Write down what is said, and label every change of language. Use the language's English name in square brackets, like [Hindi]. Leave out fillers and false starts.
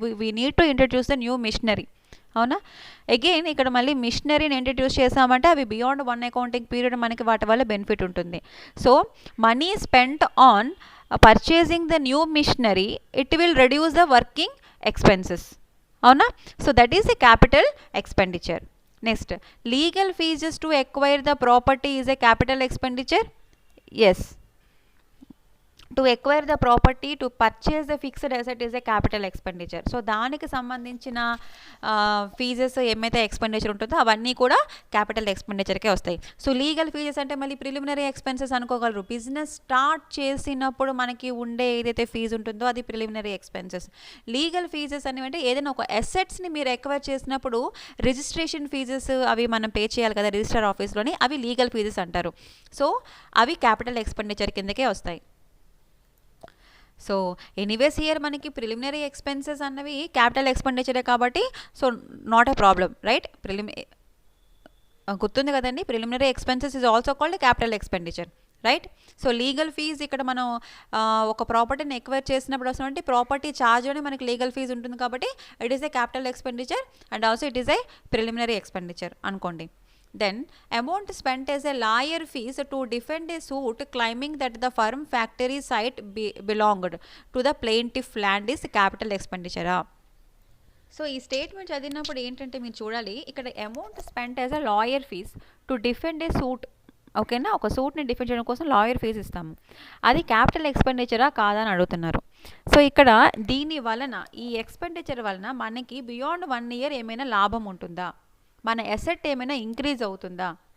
[English] We need to introduce the new machinery. [Telugu] అవునా? Again ఇక్కడ మళ్ళీ మిషనరీని ఇంట్రడ్యూస్ చేసామంటే అవి బియాండ్ 1 అకౌంటింగ్ పీరియడ్ మనకి వాటి వల్ల బెనిఫిట్ ఉంటుంది. [English] So money spent on purchasing the new machinery, it will reduce the working expenses. అవునా? So that is a capital expenditure. Next, legal fees to acquire the property is a capital expenditure. Yes. To acquire the property, to purchase the fixed asset is a capital expenditure. [Telugu] So దానికి సంబంధించిన fees ఏమైతే expenditure ఉంటుందో అవన్నీ కూడా capital ఎక్స్పెండిచర్కే వస్తాయి. So legal fees అంటే మళ్ళీ preliminary expenses అనుకోగలరు. Business start చేసినప్పుడు మనకి ఉండే ఏదైతే ఫీజు ఉంటుందో అది ప్రిలిమినరీ ఎక్స్పెన్సెస్. లీగల్ ఫీజెస్ అనేవి ఏదైనా ఒక అసెట్స్ని మీరు ఎక్వైర్ చేసినప్పుడు రిజిస్ట్రేషన్ ఫీజెస్ అవి మనం పే చేయాలి కదా రిజిస్టర్ ఆఫీస్లోని, అవి లీగల్ ఫీజెస్ అంటారు. సో అవి క్యాపిటల్ ఎక్స్పెండిచర్ కిందకే వస్తాయి. సో ఎనీవేస్ హియర్ మనకి ప్రిలిమినరీ ఎక్స్పెన్సెస్ అన్నవి క్యాపిటల్ ఎక్స్పెండిచరే కాబట్టి [English] So not a problem. [Telugu] Right? గుర్తుంది కదండి, [English] Preliminary expenses is also called capital expenditure. Right? [Telugu] So legal fees ఇక్కడ మనం ఒక ప్రాపర్టీని ఎక్వైర్ చేసినప్పుడు వస్తున్నట్టు ప్రాపర్టీ ఛార్జ్ అని మనకి లీగల్ ఫీజ్ ఉంటుంది కాబట్టి [English] it is a capital expenditure and also it is a preliminary expenditure [Telugu] అనుకోండి. [English] Then amount spent as a lawyer fees to defend a suit claiming that the firm factory site belonged to the plaintiff land is capital expenditure. [Telugu] So ఈ statement చదివినప్పుడు ఏంటంటే మీరు చూడాలి, ఇక్కడ [English] Amount spent as a lawyer fees to defend a suit. [Telugu] ఓకేనా, ఒక సూట్ని defend చేయడం కోసం లాయర్ ఫీజ్ ఇస్తాము. అది క్యాపిటల్ ఎక్స్పెండిచరా కాదా అని అడుగుతున్నారు. సో ఇక్కడ దీని వలన, ఈ ఎక్స్పెండిచర్ వలన మనకి బియాండ్ 1 ఇయర్ ఏమైనా లాభం ఉంటుందా, మన అసెట్ ఏమైనా ఇంక్రీజ్ అవుతుందా?